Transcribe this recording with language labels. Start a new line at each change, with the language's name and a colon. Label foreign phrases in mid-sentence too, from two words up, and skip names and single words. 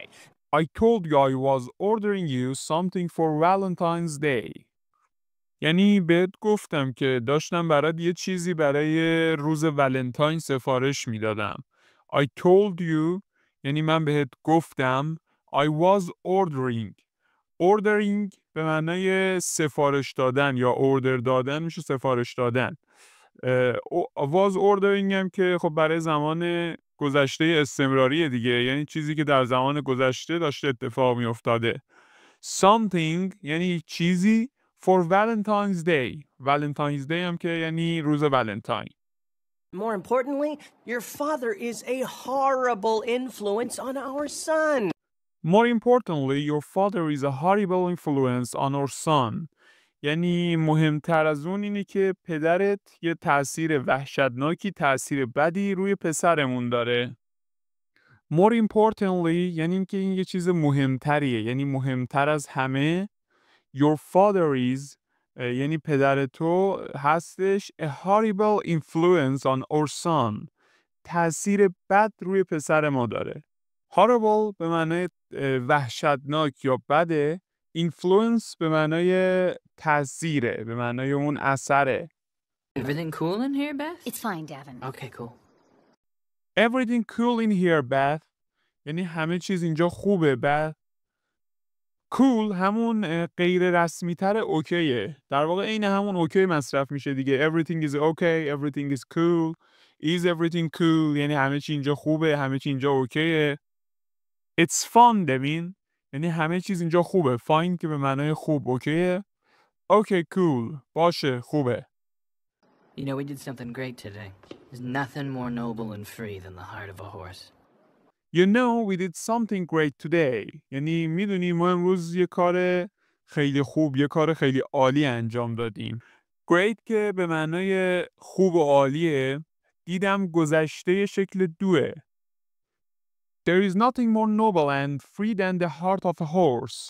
English: I told you I was ordering you something for Valentine's Day.
Persian: یعنی بهت گفتم که داشتم برات یه چیزی برای روز ولنتاین سفارش میدادم.
English: I told you
Persian: یعنی من بهت گفتم.
English: I was ordering. Ordering
Persian: به معنای سفارش دادن یا order دادن میشه سفارش دادن.
English: was ordering
Persian: هم که خب برای زمان گذشته استمراریه دیگه، یعنی چیزی که در زمان گذشته داشته اتفاق می افتاده. Something یعنی چیزی
English: for Valentine's Day.
Persian: Valentine's Day هم که یعنی روز ولنتاین.
English: More importantly, your father is a horrible influence on our son. More importantly, your father is a horrible influence on our son.
Persian: یعنی مهمتر از اون اینه که پدرت یه تأثیر وحشتناکی، تأثیر بدی روی پسرمون داره.
English: More importantly
Persian: یعنی اینکه این یه چیز مهمتریه، یعنی مهمتر از همه.
English: Your father is
Persian: یعنی پدر تو هستش
English: a horrible influence on our son.
Persian: تأثیر بد روی پسر ما داره. Horrible به معنای وحشتناک یا بده. Influence به معنای تأثیره، به معنای اون اثره.
English: Everything cool in here, Beth? It's fine, Davin. Okay, cool. Everything cool in here, Beth.
Persian: یعنی همه چیز اینجا خوبه، Beth. Cool همون غیر رسمی تر اوکیه. در واقع این همون اوکی مصرف میشه دیگه.
English: Everything is okay, everything is cool. Is everything cool
Persian: یعنی همه چی اینجا خوبه، همه چی اینجا اوکیه.
English: It's fun, Devin.
Persian: یعنی همه چیز اینجا خوبه. Fine که به معنای خوب، اوکیه.
English: Okay, cool.
Persian: باشه، خوبه.
English: You know, we did something great today. There's nothing more noble and free than the heart of a horse. You know, we did something great today.
Persian: یعنی میدونی ما امروز یه کار خیلی خوب، یه کار خیلی عالی انجام دادیم. Great که به معنای خوب و عالیه. دیدم گذشته شکل دوه.
English: There is nothing more noble and free than the heart of a horse.